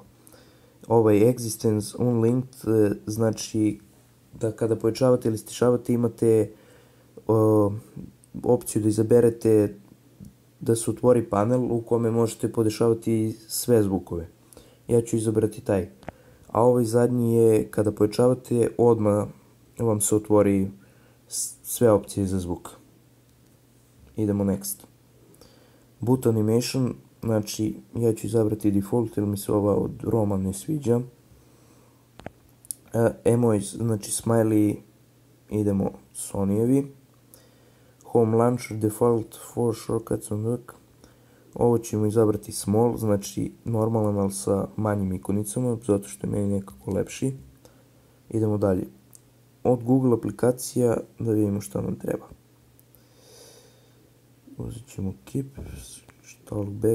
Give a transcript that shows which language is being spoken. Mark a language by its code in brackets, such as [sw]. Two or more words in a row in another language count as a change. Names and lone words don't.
[sr] Ovaj Existence Unlinked znači da kada pojačavate ili stišavate imate opciju da izaberete da se otvori panel u kome možete podešavati sve zvukove. Ja ću izabrati taj. A ovaj zadnji je kada pojačavate odmah vam se otvori sve opcije za zvuk. Idemo next. [en] Boot animation, [sr] znači ja ću izabrati default jer mi se ova od Roma ne sviđa. Emojis, znači smiley, idemo Sonyjevi. [en] Home launcher, default for shortcuts on work. [sr] Ovo ćemo izabrati small, znači normalan, ali sa manjim ikonicama, zato što je meni nekako lepši. Idemo dalje. Od Google aplikacija da vidimo šta nam treba. Uzet ćemo Keep, Talkback.